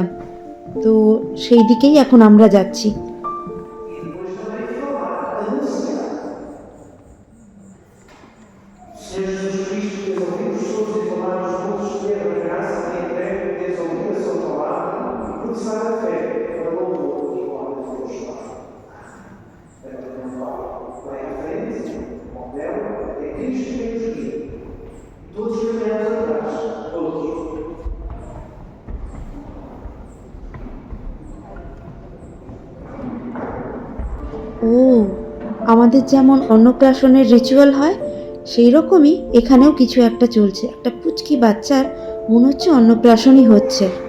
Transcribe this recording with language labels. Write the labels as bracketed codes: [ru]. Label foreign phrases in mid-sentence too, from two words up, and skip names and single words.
[bn] তো সেই দিকেই এখন আমরা যাচ্ছি। [pt] Senhor Jesus Cristo, Deus ouviu os surdos e falar os mudos, ter a graça e a fé, Deus ouvir a sua palavra e professar a fé para louvor e glória de Deus Pai. Vai à frente, ao véu, é Cristo que nos guia. Todos caminhamos atrás, todos. [bn] ও, আমাদের যেমন অন্নপ্রাশনের রিচুয়াল হয়, সেই রকমই এখানেও কিছু একটা চলছে। একটা পুচকি বাচ্চার মনে হচ্ছে অন্নপ্রাশনই হচ্ছে।